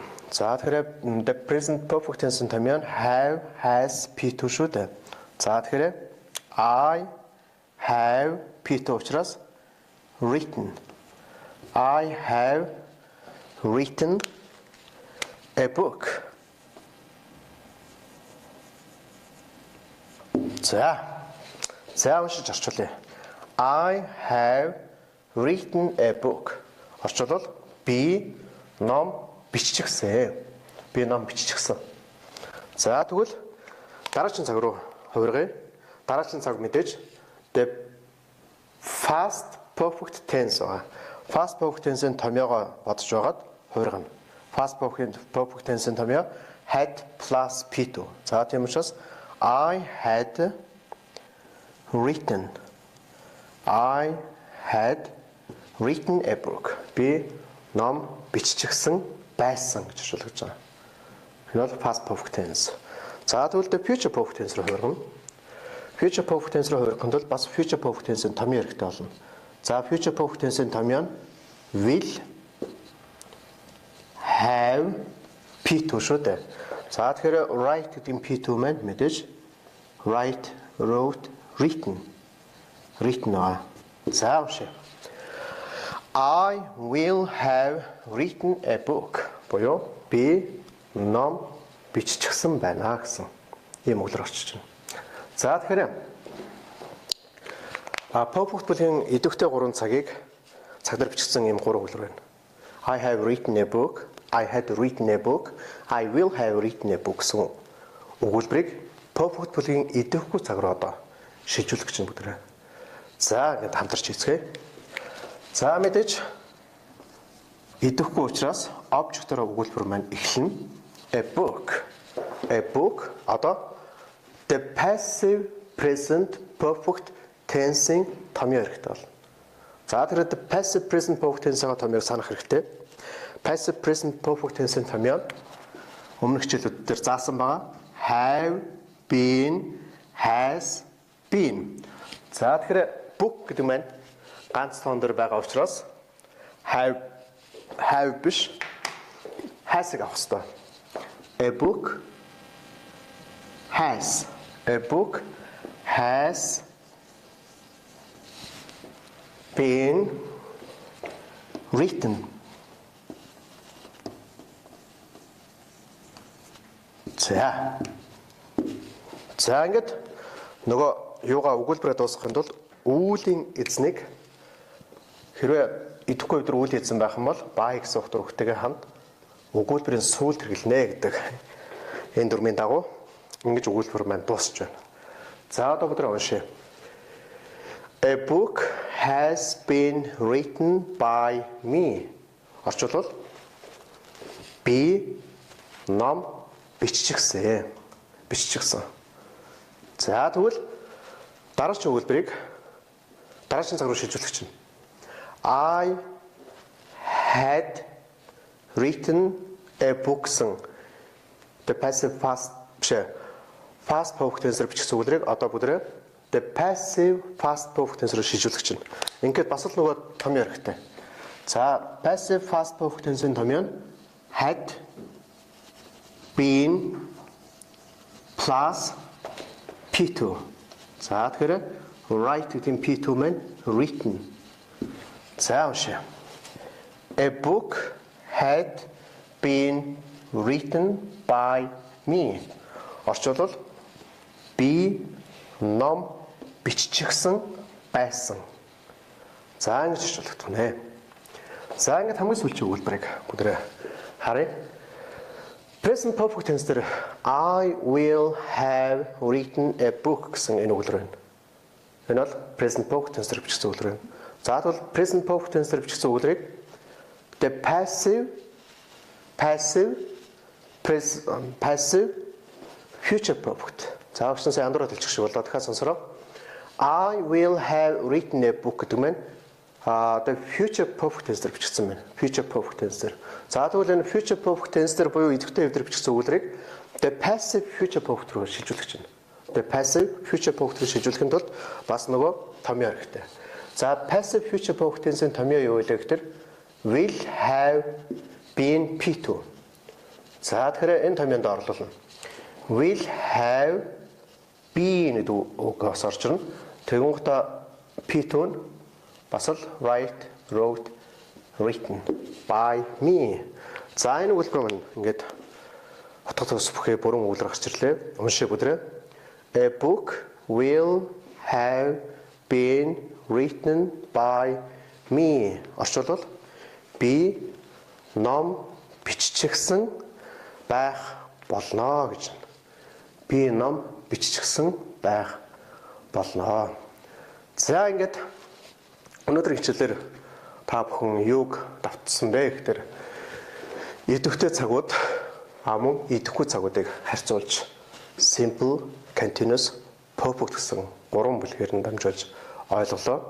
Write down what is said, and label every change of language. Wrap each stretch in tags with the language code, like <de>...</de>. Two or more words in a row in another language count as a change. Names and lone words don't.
<mn>За тэгэхээр</mn> <en>the present perfect tense-</en> <mn>ийн томьёо нь</mn> <en>have, has,</en> <mn>P2 шүү дээ. За тэгэхээр</mn> <en>I have</en> <mn>P2 учраас written.</mn> <en>I have written a book.</en> <mn>За уншиж орчуулъя.</mn> <en>I have written a book.</en> <mn>Орчуулбал би ном биччихсэн. Би ном биччихсэн. За тэгвэл дараагийн цаг руу хувиргая. Дараагийн цаг мэдээж</mn> <en>the past perfect tense</en> <mn>байгаа.</mn> <en>Past perfect tense-</en> <mn>ийн томьёогоо бодож байгаад хувиргана.</mn> <en>Past perfect tense-ийн томьёо had plus P2.</en> <mn>За тийм учраас</mn> <en>I had written. I had written a book.</en> <mn>Би ном биччихсэн байсан гэж хэлж байгаа. Энэ бол</mn> <en>past perfect tense.</en> <mn>За тэгвэл</mn> <en>future perfect tense</en> <mn>руу хувиргана.</mn> <en>Future perfect tense</en> <mn>руу хувирахын тулд бас</mn> <en>future perfect tense-</en> <mn>ийн томьёо хэрэгтэй болно. За</mn> <en>future perfect tense-</en> <mn>ийн томьёо нь</mn> <en>will have P2</en> <mn>шүү дээ. За тэгэхээр write гэдэг нь P2 маань мэдээж</mn> <en>write, wrote, written.</en> <mn>Written аа. За уншъя.</mn> <en>I will have written a book.</en> <mn>Боёо би ном биччихсэн байна гэсэн ийм үгээр орчиж байна. За тэгэхээр perfect бүлгийн идэвхтэй 3 цагийг цагаар бичсэн ийм 3 үгээр байна.</mn> <en>I have written a book, I had written a book, I will have written a book</en> <mn>гэсэн өгүүлбэрийг perfect бүлгийн идэвхгүй цаг руу одоо шилжүүлэх гэж байна бүгдээ. За ингээд хамтарч хийцгээе. За мэдээж идэвхгүй учраас object-оор өгүүлбэр маань эхэлнэ.</mn> <en>A book. A book одоо the passive present perfect tense-ийн</en> <mn>томьёо хэрэгтэй болно. За тэгэхээр</mn> <en>the passive present perfect tense-</en> <mn>ийн томьёог санах хэрэгтэй.</mn> <en>Passive present perfect tense-</en> <mn>ийн томьёо өмнөх хичээлүүд дээр заасан байгаа.</mn> <en>Have been, has been.</en> <mn>За тэгэхээр book гэдэг маань ганц тоон дээр байгаа учраас have биш has-ыг авах хэрэгтэй.</mn> <en>A book has. A book has been written.</en> <mn>За ингээд нөгөө юугаа өгүүлбэрээ дуусгахын тулд үүлийн эзнийг хэрвээ идэхгүй өдөр үйл эзэн байх юм бол баа гэсэн утгаар өгтэйгээ хамт өгүүлбэрийн сүүлд хэрэглэнэ гэдэг энэ дүрмийн дагуу ингэж өгүүлбэр маань дуусч байна. За одоо бүгд уншъя.</mn> <en>A book has been written by me.</en> <mn>Орчуулбал би ном биччихсэн. За тэгвэл дараагийн өгүүлбэрийг дараагийн цаг руу шилжүүлэх чинь.</mn> <en>I had written a book гэсэн the passive past perfect tense-ээр</en> <mn>бичсэн өгүүлбэрийг одоо бүгдээ</mn> <en>the passive past perfect tense</en> <mn>руу шилжүүлэх чинь. Ингээд бас л нөгөө томьёо хэрэгтэй. За,</mn> <en>passive past perfect tense-ийн</en> <mn>томьёо нь</mn> <en>had been plus P2.</en> <mn>За, тэгэхээр write гэдэг нь P2 маань written. За, уншаа.</mn> <en>A book had been written by me.</en> <mn>Орчуулбал би ном биччихсэн байсан. За, ингэж орчуулдаг нэ. За, ингэж хамгийн сүүлчийн өгүүлбэрийг бүгдээ харъя.</mn> <en>Present perfect tense дээр I will have written a book</en> <mn>гэсэн энэ өгүүлбэр байна. Энэ бол</mn> <en>present perfect tense</en> <mn>дээр бичсэн өгүүлбэр байна. За, тэгвэл</mn> <en>present perfect tense</en> <mn>дээр бичсэн өгүүлбэрийг</mn> <en>the passive future perfect.</en> <mn>За, өгсөн сая андуураад хэлчих шиг болоо. Дахиад сонсороо.</mn> <en>I will have written a book</en> <mn>гэдэг маань</mn> <en>the future perfect tense</en> <mn>дээр бичсэн байна.</mn> <en>Future perfect tense</en> <mn>дээр. За, тэгвэл энэ</mn> <en>future perfect tense</en> <mn>дээр буюу идэвхтэй хэв дээр бичсэн өгүүлбэрийг</mn> <en>the passive future perfect</en> <mn>руу шилжүүлэх чинь.</mn> <en>The passive future perfect</en> <mn>руу шилжүүлэхэд бол бас нөгөө томьёо хэрэгтэй. За,</mn> <en>passive future perfect tense-ийн</en> <mn>томьёо юу вэ гэхээр</mn> <en>will have been P2.</en> <mn>За, тэгэхээр энэ томьёонд орлуулна.</mn> <en>Will have been</en> <mn>гэдэг үгээс орж ирнэ.</mn> <en>Тэгэнгүүтээ P2</en> <mn>нь бас л</mn> <en>write, wrote, written by me.</en> <mn>За, энэ өгүүлбэр маань ингээд хотгот ус бүхий бүрэн өгүүлбэр гарч ирлээ. Уншаа бүдрээ.</mn> <en>A book will have been written by me.</en> <mn>Орчуулбал би ном биччихсэн байх болно гэж. Би ном биччихсэн байх болно. За, ингээд өнөөдрийн хичээлээр та бүхэн юуг давтсан бэ гэхээр идэвхтэй цагууд мөн идэвхгүй цагуудыг харьцуулж</mn> <en>simple, continuous, perfect</en> <mn>гэсэн гурван бүлгээр нь дамжуулж ойлголоо.</mn>